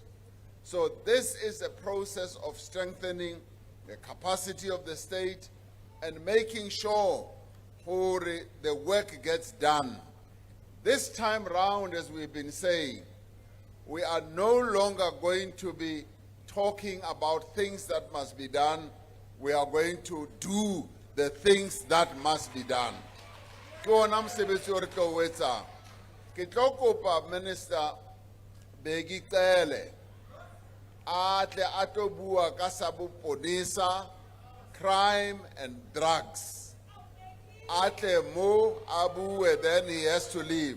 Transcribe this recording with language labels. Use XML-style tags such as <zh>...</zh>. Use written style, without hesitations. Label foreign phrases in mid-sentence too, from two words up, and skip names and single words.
<en>So this is a process of strengthening the capacity of the state and making sure the work gets done. This time round, as we've been saying, we are no longer going to be talking about things that must be done. We are going to do the things that must be done.</en> <st>Ke ona mosebetsi o re tlo o etsang. Ke tlo kopa Minister Bheki Cele a tle a tlo bua ka sa boponisa,</st> <en>crime and drugs.</en> <st>A tle mo a bue,</st> <en>then he has to leave.</en>